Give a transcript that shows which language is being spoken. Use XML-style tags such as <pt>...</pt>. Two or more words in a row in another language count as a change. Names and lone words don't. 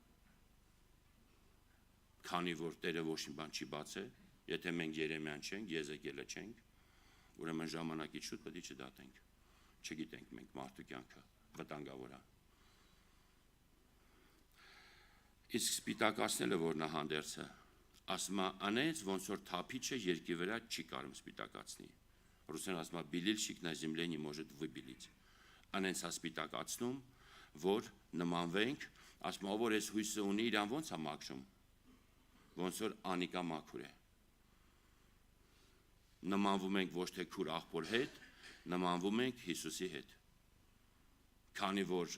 <hy>քանի որ Տերը ոչ մի բան չի բացել, եթե մենք Երեմիան չենք, Եզեկիելը չենք, ուրեմն ժամանակից շուտ պետք է չդատենք։ Չգիտենք մենք մարդու կյանքը վտանգավոր է։ Իսկ սպիտակացնելը որ նա հանդերձը, ասում է անենց ոնց որ թափիչը երկի վրա չի կարող սպիտակացնի։ Ռուսերեն ասում է</hy> <ru>«Белильщик на земле не может выбелить»։</ru> <hy>Անենց է սպիտակացնում, որ նմանվենք, ասում է որ այս հույսը ունի, իրան ոնց է մաքրում, ոնց որ անիկա մաքուր է։ Նմանվում ենք ոչ թե քուր աղբոր հետ, նմանվում ենք Հիսուսի հետ։ Քանի որ</hy>